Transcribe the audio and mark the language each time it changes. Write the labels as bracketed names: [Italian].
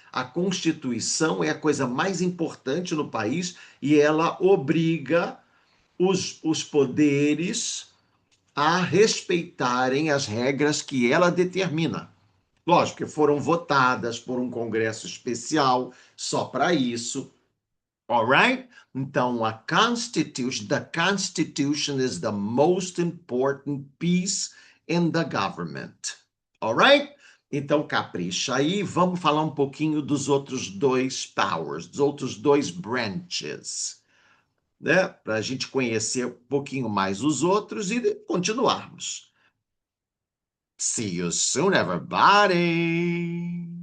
[Portuguese] A Constituição é a coisa mais importante no país e ela obriga os poderes a respeitarem as regras que ela determina. Lógico que foram votadas por um congresso especial só para isso. [English] Alright? Então, the Constitution is the most important piece in the government. Alright? [Portuguese] Então, capricha aí. Vamos falar um pouquinho dos outros dois powers, dos outros dois branches, né? Para a gente conhecer um pouquinho mais os outros e continuarmos. [English] See you soon, everybody!